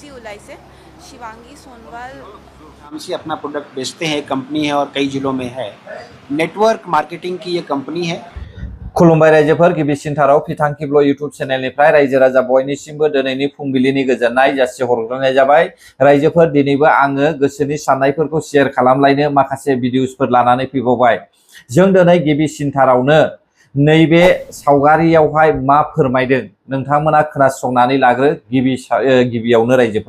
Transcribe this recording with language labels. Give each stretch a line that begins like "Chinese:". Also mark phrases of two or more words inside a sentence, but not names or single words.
Assamese: ওলাইছে शिवांगी सोनवाल
Hindi: नाम से अपना प्रोडक्ट बेचते हैं, कंपनी है और कई जिलों में है।
English: network marketing
Hindi: की ये कंपनी है।
Bodo: खुलुमबाय रायजोफोर गिबिसिनथाराव फिथांखिब्ल यूट्यूब चेनेलनिफ्राय रायजो राजा बयनिसिमबो दिनैनि फुंबिलिनि गोजोननाय जासिहरग्रोनाय जाबाय। रायजोफोर दिनैबो आङो गोसोनि साननायफोरखौ शेयार खालामलायनो माखासे भिडिअसफोर लानानै फैबावबाय। जों दिनै गिबिसिनथारावनो नैबे सावगारियावहाय मा फोरमायदों नोंथांमोना खोनासंनानै लाग्रो गिबियावनो रायजोफोर।